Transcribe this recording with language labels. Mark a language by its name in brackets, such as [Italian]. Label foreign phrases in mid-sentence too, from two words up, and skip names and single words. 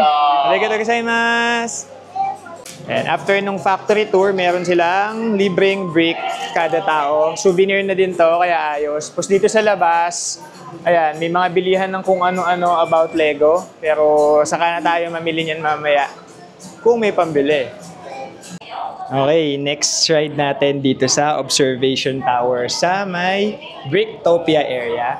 [Japanese] Arigatou gozaimasu! [English] And after [Filipino] nung [English] factory tour, [Filipino] meron silang libreng brick kada tao. Souvenir na din to, kaya ayos. Tapos dito sa labas, ayan, may mga bilihan ng kung ano-ano about Lego. Pero saka na tayo mamili niyan mamaya kung may pambili. [English] Okay, next ride [Filipino] natin dito sa Observation Tower sa may Bricktopia area.